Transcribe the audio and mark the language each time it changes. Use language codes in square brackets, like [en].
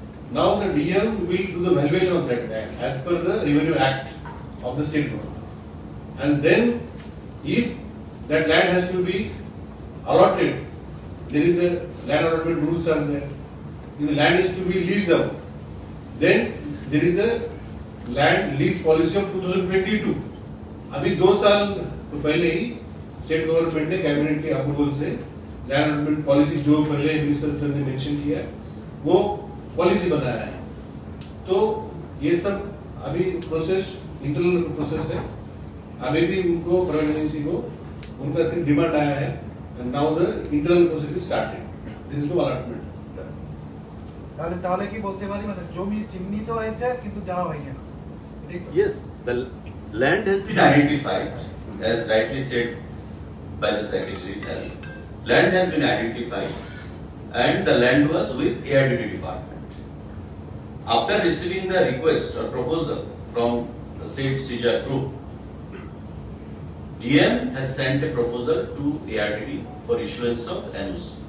[en] Now the DM will do the valuation of that land as per the Revenue Act of the state government. And then if that land has to be allotted, there is a land allotment rules are there. If the land is to be leased out, then there is a land lease policy of 2022. [hi] अभी 2 साल तो पहले ही state government ने cabinet के approval से land allotment policy जो पहले minister sir ने मेंशन किया वो पॉलिसी बनाया है। तो ये सब अभी प्रोसेस इंटरनल प्रोसेस है। अभी भी उनको प्राइवेट एजेंसी को उनका सिर्फ डिमांड आया है [en] And now the internal process is started. This is no allotment. [bn] তাহলে তাহলে কি বলতে পারি মানে জমি চিহ্নিত হয়েছে কিন্তু দেওয়া হয়নি এখন? [en] Yes, the land has been identified, as rightly said by the Secretary. Land has been identified, and the land was with ARDD department. After receiving the request or proposal from the said Sija group, DM has sent a proposal to ARDD for issuance of NOC.